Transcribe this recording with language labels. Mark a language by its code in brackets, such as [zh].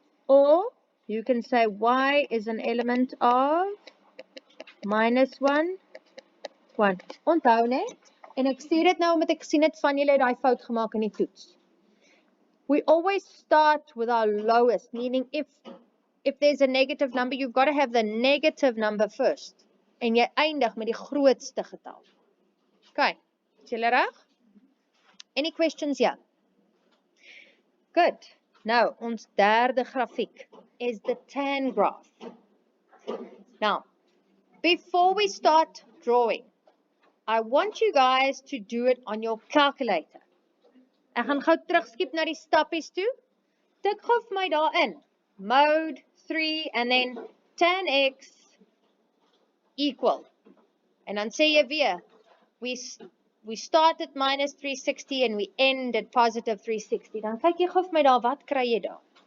[en] Or you can say y is an element of minus 1, 1. [af] Onthou net, en ek sê dit nou omdat ek sien het van julle daai fout gemaak in die toets. [en] We always start with our lowest, meaning if there's a negative number, you've got to have the negative number first. [af] En jy eindig met die grootste getal. Okay, is julle reg? [en] Any questions here? Good. [af] Nou, ons derde grafiek is [en] the tan graph. Now, before we start drawing, I want you guys to do it on your calculator. [af] Ek gaan gou terugskiep na die stappies toe. Tik gou vir my daarin. [en] Mode 3 and then tan x equal. [af] En dan sê jy weer, [en] we start at minus 360 and we end at positive 360. [af] Dan kyk jy gou vir my daar, wat kry jy daar?